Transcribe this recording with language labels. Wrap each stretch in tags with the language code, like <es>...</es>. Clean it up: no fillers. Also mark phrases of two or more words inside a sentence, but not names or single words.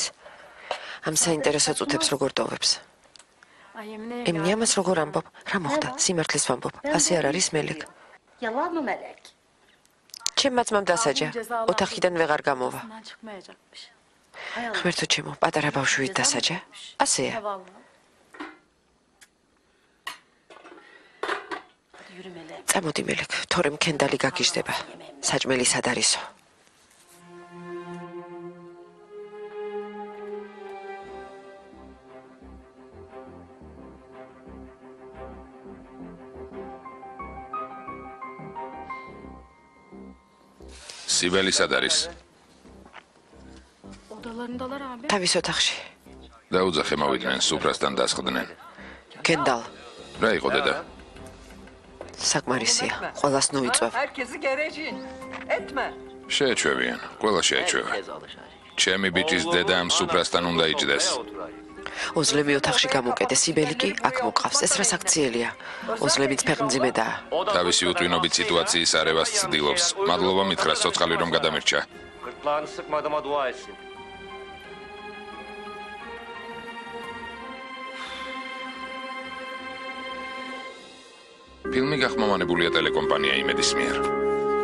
<ka>ამ საინტერესო წუთებს როგორ ტოვებს?</ka> <tr>Ay Emine</tr> <ka>ემნი ამას როგორ ამბობ? რა მოხდა? სიმართლეს ვამბობ. ასე არ არის მელეკ.</ka> <tr>Yalan mı Melek?</tr> <ka>ჩემ მაცმამ დასაჯა. ოთახიდან ვეღარ გამოვა.</ka> <tr>Bundan çıkmayacakmış. Hay Allah.</tr> <ka>ღმერთო ჩემო, პატარა ბავშვით დასაჯა? ასეა.</ka> <tr>Eyvallah. Hadi yürü Melek.</tr> <ka>წამოდი მელეკ, თორემ ქენდალი გაგიჟდება. საჭმელი სად არისო? სიბელი სად არის?</ka> <tr>Odalarındalar abi.</tr> <ka>თავის ოთახში. დაუძახე მოვიდნენ, სუფრასთან დასხდნენ. ქენდალ, რა იყო დედა? საკმარისია. ყველას ნუიწევ.</ka> <tr>Herkesi gereceğin. Etme.</tr> <ka>შეეჩვევიან, ყველა შეეჩვევა. ჩემი ბიჭის დედა ამ სუფრასთან უნდა იჯდეს. ოზლემი ოთახში გამოკეტე, სიბელი კი აქ მოყავს. ეს რა საქციელია? ოზლემიც ფეხმძიმედაა. თავისი უტვინობით სიტუაციის არევას ცდილობს. მადლობა მითხრა სოცხალი რომ გადამირჩა.</ka> <tr>Gırtlağını sıkmadığıma dua etsin.</tr> <ka>ფილმი გახმოვანებულია ტელეკომპანია იმედის მიერ.</ka>